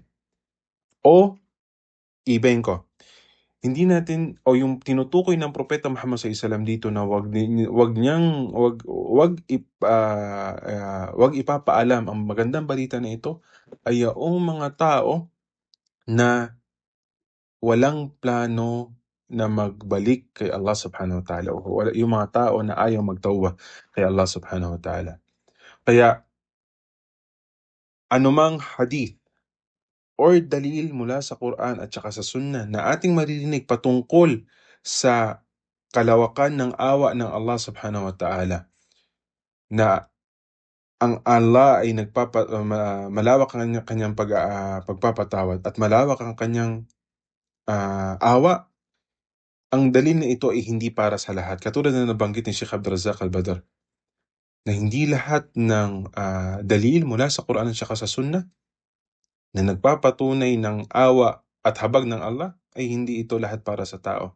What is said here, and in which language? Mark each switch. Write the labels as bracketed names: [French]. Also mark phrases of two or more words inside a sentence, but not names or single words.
[Filipino] O, ibahin ko, hindi natin o yung tinutukoy ng Propeta Muhammad SAW dito na wag ipapaalam ang magandang balita na ito ay yung mga tao na walang plano na magbalik kay Allah [Arabic] سبحانه وتعالى [Filipino] o yung mga tao na ayaw magtawbah kay Allah [Arabic] سبحانه وتعالى. [Filipino] Kaya anumang hadith or dalil mula sa Quran at saka sa Sunnah na ating maririnig patungkol sa kalawakan ng awa ng Allah [Arabic] سبحانه وتعالى, [Filipino] na ang Allah ay malawak ang kanyang pagpapatawad at malawak ang kanyang awa, ang dalil na ito ay hindi para sa lahat. Katulad na nabanggit ni Sheikh Abdul Razak Al-Badr, na hindi lahat ng dalil mula sa Quran at saka sa Sunnah na nagpapatunay ng awa at habag ng Allah ay hindi ito lahat para sa tao.